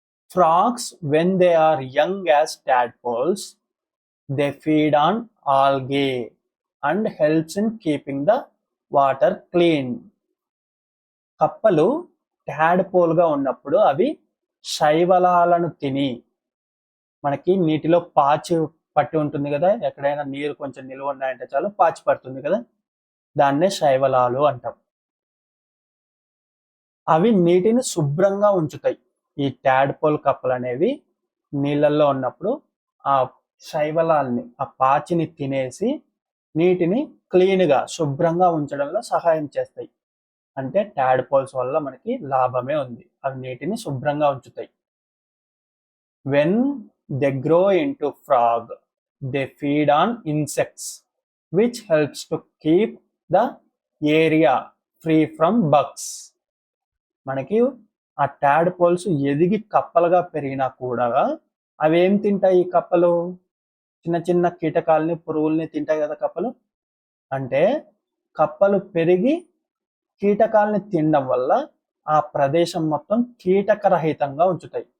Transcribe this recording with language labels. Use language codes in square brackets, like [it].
[en] Frogs, when they are young as tadpoles, they feed on algae and helps in keeping the water clean. [te] కప్పలు tadpole గా ఉన్నప్పుడు అవి శైవలాలను తిని, మనకి నీటిలో పాచి పట్టి ఉంటుంది కదా, ఎక్కడైనా నీరు కొంచెం నిలువ ఉన్నాయంటే చాలు పాచి పడుతుంది కదా, దాన్నే శైవలాలు అంటాం. అవి నీటిని శుభ్రంగా ఉంచుతాయి. ఈ టాడ్పోల్ కప్పలు అనేవి నీళ్ళల్లో ఉన్నప్పుడు ఆ శైవలాల్ని, ఆ పాచిని తినేసి నీటిని క్లీన్గా శుభ్రంగా ఉంచడంలో సహాయం చేస్తాయి. అంటే టాడ్పోల్స్ వల్ల మనకి లాభమే ఉంది. అవి నీటిని శుభ్రంగా ఉంచుతాయి. [en] When they grow into frog, they feed on insects, which helps to keep the area free from bugs. [te] మనకి ఆ టాడ్పోల్స్ ఎదిగి కప్పలుగా పెరిగినా కూడా అవి ఏం తింటాయి? ఈ కప్పలు చిన్న చిన్న కీటకాలని, పురుగుల్ని తింటాయి కదా కప్పలు. అంటే కప్పలు పెరిగి కీటకాలని తినడం వల్ల ఆ ప్రదేశం మొత్తం కీటకరహితంగా ఉంచుతాయి.